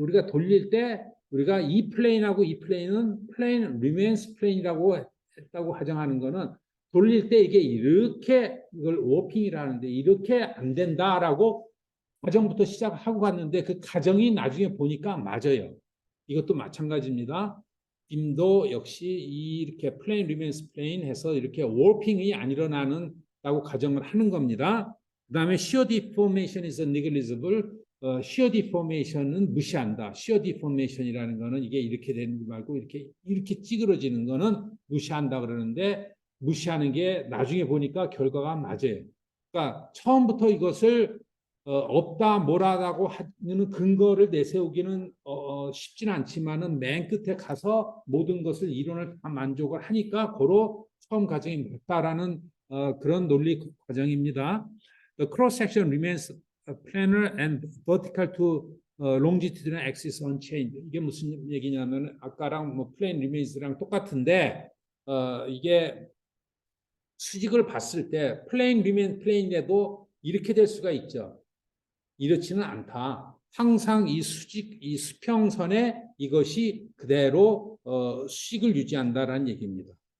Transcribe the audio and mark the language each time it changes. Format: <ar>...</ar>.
<ko>우리가 돌릴 때 우리가 이 플레인하고 이 플레인은 플레인</ko> <en>remains plane</en> <ko>이라고 했다고 가정하는 거는 돌릴 때 이게 이렇게 이걸 워핑이라는데 이렇게 안 된다라고 가정부터 시작하고 갔는데 그 가정이 나중에 보니까 맞아요. 이것도 마찬가지입니다. 빔도 역시 이렇게 플레인 리메인스 플레인 해서 이렇게 워핑이 안 일어나는라고 가정을 하는 겁니다.</ko> <en>그다음에 shear deformation is negligible.</en> <ko>shear deformation은 무시한다. shear deformation이라는 거는 이게 이렇게 되는 거 말고 이렇게 찌그러지는 거는 무시한다 그러는데 무시하는 게 나중에 보니까 결과가 맞아요. 그러니까 처음부터 이것을 없다 뭐라고 하는 근거를 내세우기는 쉽지는 않지만은 맨 끝에 가서 모든 것을 이론을 다 만족을 하니까 고로 처음 과정이 맞다라는 그런 논리 과정입니다.</ko> <en>The cross section remains planar and vertical to longitudinal axis unchanged.</en> <ko>이게 무슨 얘기냐면 아까랑 뭐</ko> <en>plane remains</en> <ko>랑 똑같은데 이게 수직을 봤을 때</ko> <en>plane remain plane</en> <ko>에도 이렇게 될 수가 있죠. 이렇지는 않다. 항상 이 수평선에 이것이 그대로 수직을 유지한다라는 얘기입니다.</ko>